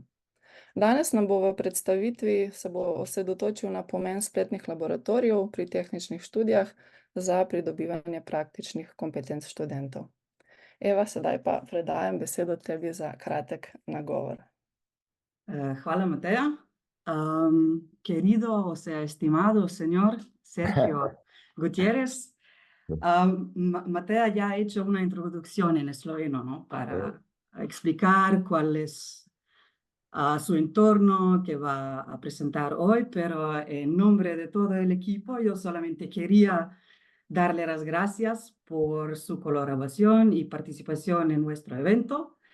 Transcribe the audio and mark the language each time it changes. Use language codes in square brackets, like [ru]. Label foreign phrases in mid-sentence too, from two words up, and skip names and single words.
[sl] Danes nam bo v predstavitvi se bo osredotočil na pomen spletnih laboratorijev pri tehničnih študijah za pridobivanje praktičnih kompetenc študentov. Eva, sedaj pa predajam besedo tebi za kratek nagovor. Hvala, Mateja. [es] Querido, o sea, estimado señor Sergio Gutiérrez. Mateja ya ha hecho una introducción en esloveno, ¿no? Para explicar cuál es su entorno que va a presentar hoy, pero en nombre de todo el equipo yo solamente quería darle las gracias por su colaboración y participación en nuestro evento.